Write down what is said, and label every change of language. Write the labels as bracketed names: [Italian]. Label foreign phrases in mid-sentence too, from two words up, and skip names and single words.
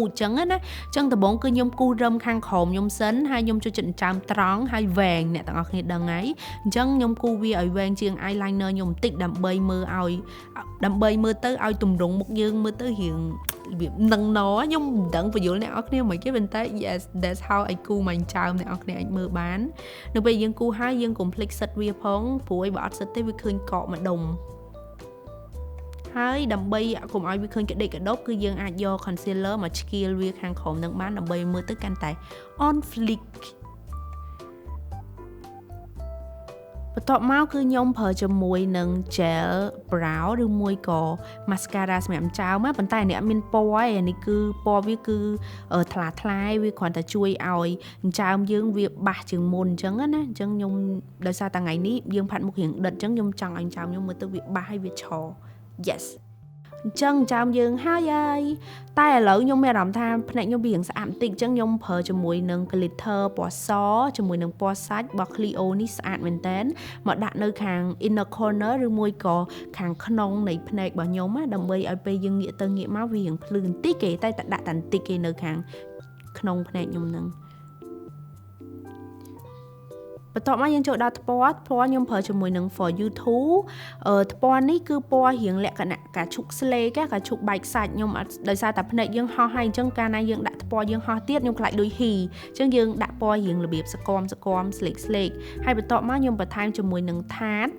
[Khmer] ចចឹងណាអញ្ចឹងដំបូងគឺខ្ញុំគូរឹមខាងក្រោមខ្ញុំសិនហើយខ្ញុំចូលចិត្តចាមត្រង់ហើយវែងអ្នកទាំងអស់គ្នាដឹងហើយអញ្ចឹងខ្ញុំគូវាឲ្យវែងជាង eyeliner ខ្ញុំបន្តិចដើម្បីមើលទៅឲ្យទម្រង់មុខយើងមើលទៅរៀងរបៀបនឹងណខ្ញុំមិនដឹងបញ្យល់អ្នកនរគ្នាមិនគេប៉ុន្តែ [English] yes that's how I [Khmer] គូមកចាមអ្នកនរគ្នាអាចមើលបាននៅពេលយើងគូហើយយើងកុំភ្លេចសិតវាផងព្រោះបើអត់សិតទេវាឃើញកកម្ដុំ ហើយដើម្បីកុំឲ្យវាឃើញក្តិកក្តប់គឺយើងអាចយក concealer មកឆ្កៀលវាខាងក្រោមនឹងបានដើម្បីមើលទៅកាន់តែ [English] on fleek [Khmer] បន្ទាប់មកគឺខ្ញុំប្រើជាមួយនឹង [English] gel brow [Khmer] ឬមួយក៏ mascara សម្រាប់ចោ មប៉ុន្តែនេះអត់មានពណ៌ទេអានេះគឺពណ៌វាគឺថ្លាថ្លាវាគ្រាន់តែជួយឲ្យចោមយើងវាបាសជាងមុនអញ្ចឹងណាអញ្ចឹងខ្ញុំ ដោយសារតែថ្ងៃនេះយើងផាត់មុខរៀងដិតអញ្ចឹងខ្ញុំចង់ឲ្យចោមខ្ញុំមើលទៅវាបាសហើយវាឆ yes អញ្ចឹងចាំយើងហើយតែឥឡូវខ្ញុំមានអារម្មណ៍ថាភ្នែកខ្ញុំវារៀងស្អាតបន្តិចអញ្ចឹងខ្ញុំប្រើជាមួយនឹង glitter ពណ៌សជាមួយនឹងពណ៌សាច់របស់ Clio នេះស្អាតមែនតើមកដាក់នៅខាង [English] inner corner [Khmer] ឬមួយក៏ខាងក្នុងនៃភ្នែករបស់ខ្ញុំដើម្បីឲ្យពេលយើងងាកទៅងាកមកវារៀងភ្លឺបន្តិចគេតែដាក់តែបន្តិចគេនៅខាងក្នុងភ្នែកខ្ញុំហ្នឹង បន្ទាប់មកយើងចូលដល់ថ្ពាល់ខ្ញុំប្រើជាមួយនឹង For You Too ថ្ពាល់នេះគឺពណ៌រៀងលក្ខណៈការឈុកស្លេកការឈុកបែកសាច់ខ្ញុំអត់ដោយសារតែភ្នែកយើងហោះហើយអញ្ចឹងកាលណាយើងដាក់ថ្ពាល់យើងហោះទៀតខ្ញុំខ្លាចដូចហ៊ីអញ្ចឹងយើងដាក់ពណ៌រៀងរបៀបសកមស្លេកហើយបន្ទាប់មកខ្ញុំបន្ថែមជាមួយនឹងថាត